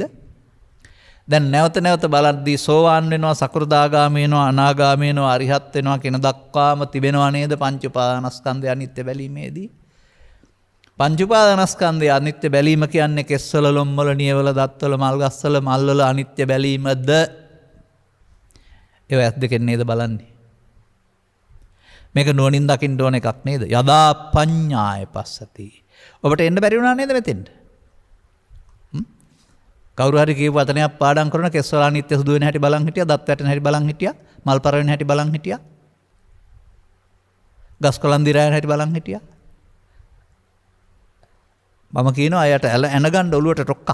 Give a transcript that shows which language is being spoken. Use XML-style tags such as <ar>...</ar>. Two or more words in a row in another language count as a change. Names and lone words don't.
<si>දැන් නැවත නැවත බලද්දී සෝවාන් වෙනවා, සකෘදාගාමී වෙනවා, අනාගාමී වෙනවා, අරිහත් වෙනවා කියන දක්වාම තිබෙනවා නේද පංච උපාදානස්කන්ධය අනිත්‍ය බැලීමේදී? පංච උපාදානස්කන්ධය අනිත්‍ය බැලීම කියන්නේ කෙස්වල, ලොම්වල, නියවල, දත්වල, මල්ගස්වල, මල්වල අනිත්‍ය බැලීමද? ඒව ඇස් දෙකෙන් නේද බලන්නේ? මේක නුවණින් දකින්න ඕන එකක් නේද?</si> <pi>යදා පඤ්ඤාය පස්සති.</pi> <si>ඔබට එන්න බැරි වුණා නේද මෙතෙන්ට? කවුරු හරි කියපු වචනයක් පාඩම් කරන කෙස්වල අනිත්‍ය සුදු වෙන හැටි බලන් හිටියා, දත් වැටෙන හැටි බලන් හිටියා, මල් පර වෙන හැටි බලන් හිටියා, ගස් කොළන් දිරායන හැටි බලන් හිටියා. මම කියනවා අයට එන ගන්න ඔළුවට ටොක්කක්.</si>